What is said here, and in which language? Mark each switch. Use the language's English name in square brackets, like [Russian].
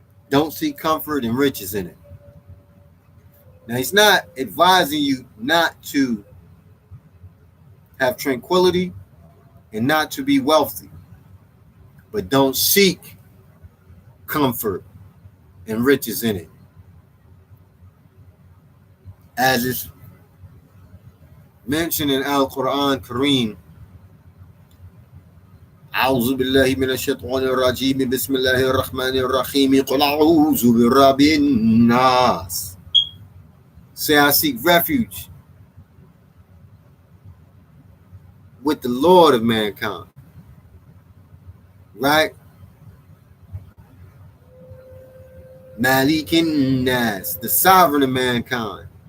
[English] Don't seek comfort and riches in it. Now, he's not advising you not to have tranquility and not to be wealthy, but don't seek comfort and riches in it. as is mentioned in Al-Quran Kareem. [Arabic] أعوذ بالله من الشيطان الرجيم بسم الله الرحمن الرحيم قل أعوذ برب الناس. [English] Say, I seek refuge with the Lord of mankind. Right? Malikin Nas, the sovereign of mankind.